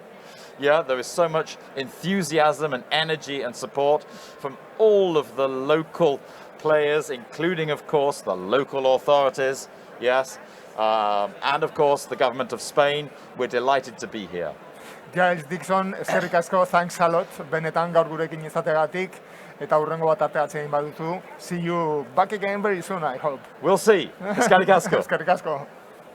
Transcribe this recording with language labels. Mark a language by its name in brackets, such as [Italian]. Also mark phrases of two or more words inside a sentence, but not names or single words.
[English] Yeah, there is so much enthusiasm and energy and support from all of the local players, including, of course, the local authorities, yes, and, of course, the government of Spain. We're delighted to be here. [Basque] Giles Dickson, eskerrik asko, [English] thanks a lot, [Basque] benetan gaur gurekin izategatik, eta hurrengo bat arteatzen baduzu. [English] See you back again very soon, I hope. We'll see. [Basque] Eskerrik asko. Eskerrik asko.